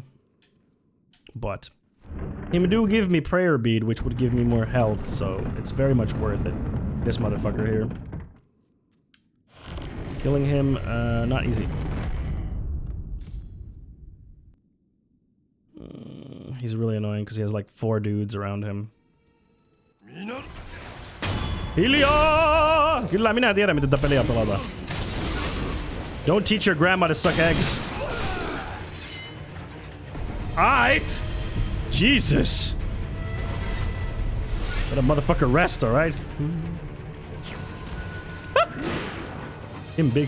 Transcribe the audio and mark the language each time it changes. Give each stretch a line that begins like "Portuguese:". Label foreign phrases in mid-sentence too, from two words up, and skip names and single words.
English: But him do give me prayer bead, which would give me more health, so it's very much worth it. This motherfucker here. Killing him, not easy. He's really annoying because he has like 4 dudes around him. Hilio!
Finnish: Kyllä minä tiedän, miten tätä peliä pelata.
English: Don't teach your grandma to suck eggs. Alright! Jesus! Let a motherfucker rest, alright? Him big.